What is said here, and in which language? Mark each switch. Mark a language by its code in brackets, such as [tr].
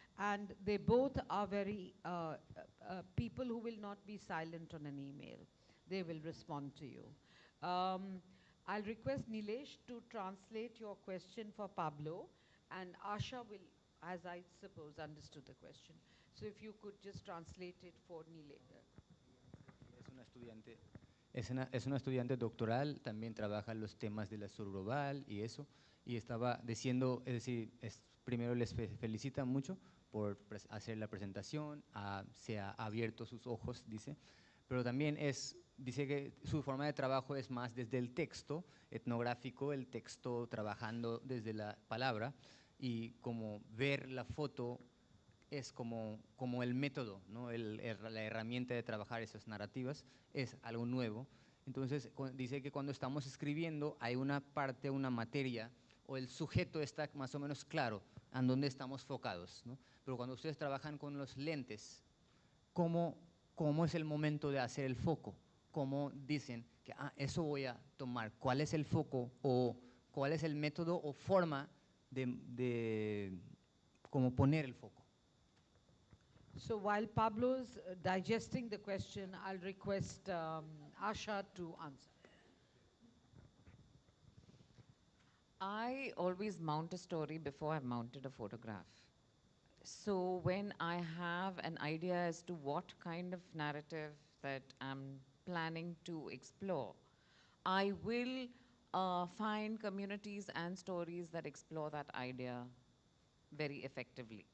[en] And they both are very people who will not be silent on an email. They will respond to you. I'll request Nilesh to translate your question for Pablo, and Asha will, as I suppose, understood the question. So if you could just translate it for Nilesh. [es] Es una estudiante doctoral, también trabaja los temas de la sur global y eso, y estaba diciendo, es decir, primero les felicita mucho por hacer la presentación, se ha abierto sus ojos, dice, pero también dice que su forma de trabajo es más desde el texto etnográfico, el texto trabajando desde la palabra, y como ver la foto es como el método, ¿no? La herramienta de trabajar esas narrativas es algo nuevo. Entonces dice que cuando estamos escribiendo hay una parte, una materia, o el sujeto está más o menos claro en dónde estamos focados, ¿no? Pero cuando ustedes trabajan con los lentes, ¿cómo es el momento de hacer el foco? ¿Cómo dicen que eso voy a tomar? ¿Cuál es el foco o cuál es el método o forma de cómo poner el foco? [en] So while Pablo's digesting the question, I'll request Asha to answer. I always mount a story before I've mounted a photograph. So when I have an idea as to what kind of narrative that I'm planning to explore, I will find communities and stories that explore that idea very effectively.